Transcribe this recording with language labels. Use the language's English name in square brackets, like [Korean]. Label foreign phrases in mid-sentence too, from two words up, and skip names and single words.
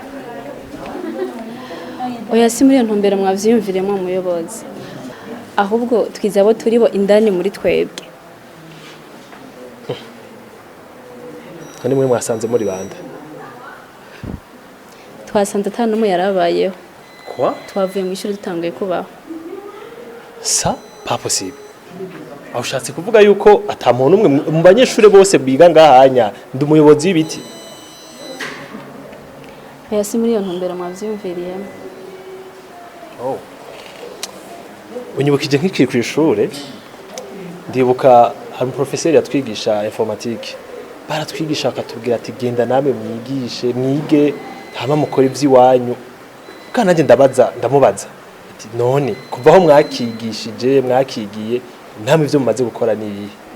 [Rundi] Oya si muri iyo ntumbero mwavyiyumviremo muyobozi. Ahubwo twiza abo turibo indani muri twebwe. Kandi mwe mwasanze muri bande? Twasanze atanu mu yarabayeho. Kwa? Twavuye mu ishuri dutanguye kubaho. [French] Ça pas possible. [Rundi] Aho ushatse kuvuga yuko atamuntu umwe mu banyeshure bose biga ngahanya ndi umuyobozi w'ibiti. Oya si muri iyo ntumbero mwavyiyumviriyemo. Oh. Unyibukije nk'ikiri ku ishure ndibuka hari umuprofeseri yatwigisha informatique baratwigisha akatubwira ati genda namwe mwigishe mwige hama mukora ivy'iwanyu kandi nanjye ndamubaza ati none kuva aho mwakigishije mwakigiye namwe ivyo mumaze gukora ni iyihe